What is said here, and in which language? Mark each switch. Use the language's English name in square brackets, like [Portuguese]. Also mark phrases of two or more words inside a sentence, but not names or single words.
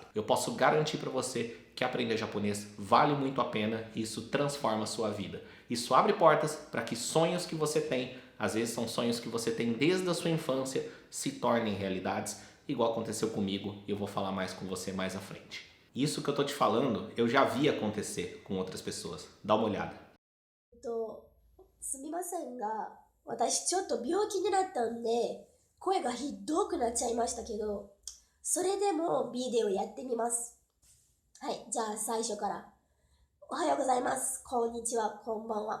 [Portuguese] Eu posso garantir para você que aprender japonês vale muito a pena e isso transforma a sua vida. Isso abre portas para que sonhos que você tem, às vezes são sonhos que você tem desde a sua infância, se tornem realidades, igual aconteceu comigo e eu vou falar mais com você mais à frente. Isso que eu tô te falando, eu já vi acontecer com outras pessoas. Dá uma olhada. [Japanese] すみませんが、私ちょっと病気になったんで、声がひどくなっちゃいましたけど、それでもビデオやってみます。はい、じゃあ最初から。おはようございます。こんにちは、こんばんは。